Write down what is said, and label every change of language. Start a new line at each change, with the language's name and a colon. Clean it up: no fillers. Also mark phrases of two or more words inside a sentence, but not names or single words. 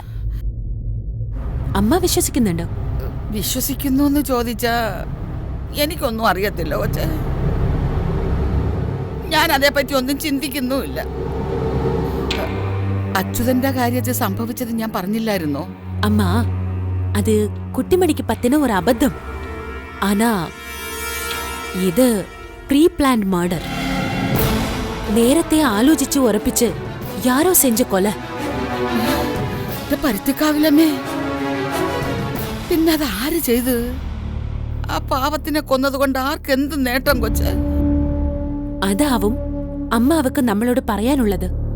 Malayalam: അമ്മ വിശ്വസിക്കുന്നുണ്ടോ? വിശ്വസിക്കുന്നു എന്ന് ചോദിച്ചാ എനിക്കൊന്നും അറിയത്തില്ല കൊച്ചേ. ഞാൻ അതേപ്പറ്റി ഒന്നും ചിന്തിക്കുന്നുമില്ല. അച്യുതന്റെ കാര്യത്തിൽ സംഭവിച്ചത് ഞാൻ പറഞ്ഞില്ലായിരുന്നോ? അമ്മ,
Tamil: அது குட்டிமணிக்கு பத்தின ஒரு அபத்தம். ஆனா இது
English: pre plan murder.
Malayalam: നേരത്തെ ആലോചിച്ച് ഉറപ്പിച്ച്
Tamil: யாரோ செஞ்ச
Malayalam: കൊല. ഇത് പരുത്തിക്കാവിലമ്മേ, പിന്നെ അത് ആര് ചെയ്ത്? ആ പാവത്തിനെ കൊന്നതുകൊണ്ട് ആർക്കെന്ത് നേട്ടം കൊച്ച്? അതാവും അമ്മാവക്ക് നമ്മളോട് പറയാനുള്ളത്.